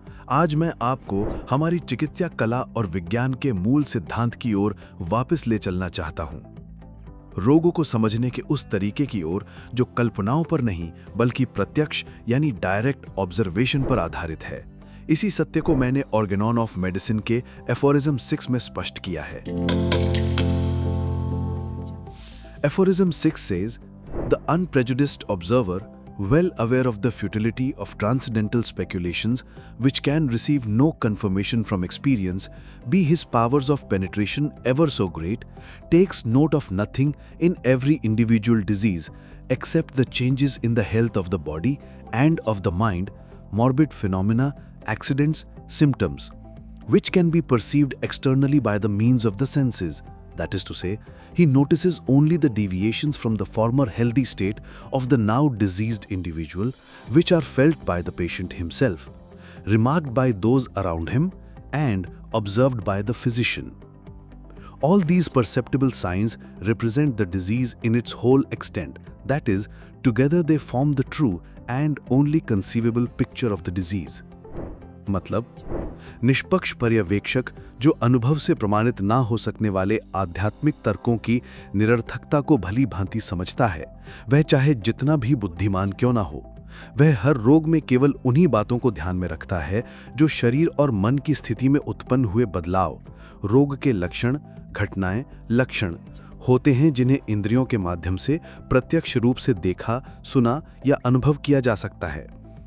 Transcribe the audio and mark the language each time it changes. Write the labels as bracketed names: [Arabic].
[Hindi] आज मैं आपको हमारी चिकित्सा कला और विज्ञान के मूल सिद्धांत की ओर वापस ले चलना चाहता हूं। रोगों को समझने के उस तरीके की ओर जो कल्पनाओं पर नहीं बल्कि प्रत्यक्ष यानी डायरेक्ट ऑब्जर्वेशन पर आधारित है। इसी सत्य को मैंने ऑर्गेनॉन ऑफ मेडिसिन के एफोरिज्म 6 में स्पष्ट किया है। [English] Aphorism 6 says, "The unprejudiced observer, well aware of the futility of transcendental speculations which can receive no confirmation from experience, be his powers of penetration ever so great, takes note of nothing in every individual disease except the changes in the health of the body and of the mind, morbid phenomena, accidents, symptoms, which can be perceived externally by the means of the senses." That is to say, he notices only the deviations from the former healthy state of the now diseased individual, which are felt by the patient himself, remarked by those around him, and observed by the physician. All these perceptible signs represent the disease in its whole extent. That is, together they form the true and only conceivable picture of the disease. [Hindi] मतलब निष्पक्ष पर्यवेक्षक जो अनुभव से प्रमाणित ना हो सकने वाले आध्यात्मिक तर्कों की निरर्थकता को भली भांति समझता है, वह चाहे जितना भी बुद्धिमान क्यों ना हो, वह हर रोग में केवल उन्हीं बातों को ध्यान में रखता है जो शरीर और मन की स्थिति में उत्पन्न हुए बदलाव, रोग के लक्षण, घटनाएं, लक्षण होते हैं जिन्हें इंद्रियों के माध्यम से प्रत्यक्ष रूप से देखा, सुना या अनुभव किया जा सकता है।